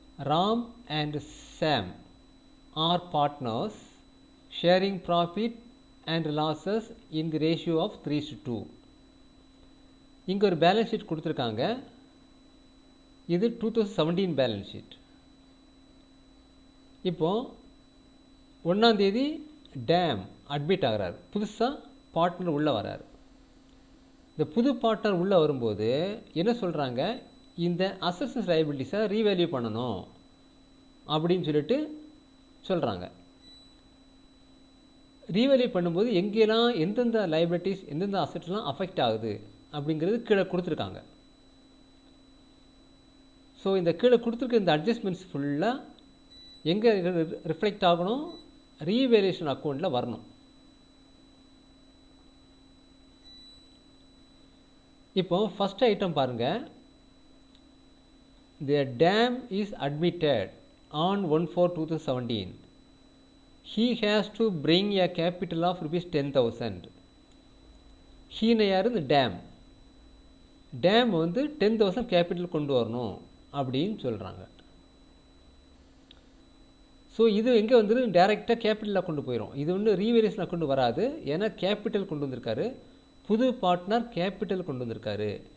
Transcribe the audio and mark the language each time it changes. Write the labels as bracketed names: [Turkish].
[English] Ram and Sam are partners sharing profit and losses in the ratio of 3:2. [Tamil] இங்கே ஒரு balance sheet கொடுத்துருக்காங்க. இது 2017 balance sheet. இப்போது 1ஆம் தேதி டேம் அட்மிட் ஆகிறார். புதுசாக பார்ட்னர் உள்ளே வரார். இந்த புது பார்ட்னர் உள்ளே வரும்போது என்ன சொல்கிறாங்க? இந்த அசட்ஸ் லைபிலிட்டிஸை ரீவேல்யூ பண்ணணும் அப்படின்னு சொல்லிட்டு சொல்கிறாங்க. ரீவேல்யூ பண்ணும்போது எங்கெல்லாம் எந்தெந்த லைபிலிட்டிஸ் எந்தெந்த அசட்ஸ்லாம் அஃபெக்ட் ஆகுது அப்படிங்கிறது கீழே கொடுத்துருக்காங்க. ஸோ இந்த கீழே கொடுத்துருக்க இந்த அட்ஜஸ்ட்மெண்ட்ஸ் ஃபுல்லாக எங்கே ரிஃப்ளெக்ட் ஆகணும்? ரீவேல்யூஷன் அக்கௌண்ட்டில் வரணும். இப்போ ஃபஸ்ட் ஐட்டம் பாருங்கள். [English] The dam is admitted on 1/4/2017. He has to bring a capital of ₹10,000. [Tamil] ஹீன யார்? இந்த டேம். டேம் வந்து 10,000 கேபிட்டல் கொண்டு வரணும் அப்படின்னு சொல்கிறாங்க. ஸோ இது எங்கே வந்துடு? டைரெக்டாக கேபிட்டலில் கொண்டு போயிடும். இது ஒன்று ரீவேல்யூஷன் அக்கௌண்ட் வராது. ஏன்னா கேபிட்டல் கொண்டு வந்திருக்காரு, புது பார்ட்னர் கேபிட்டல் கொண்டு வந்திருக்காரு.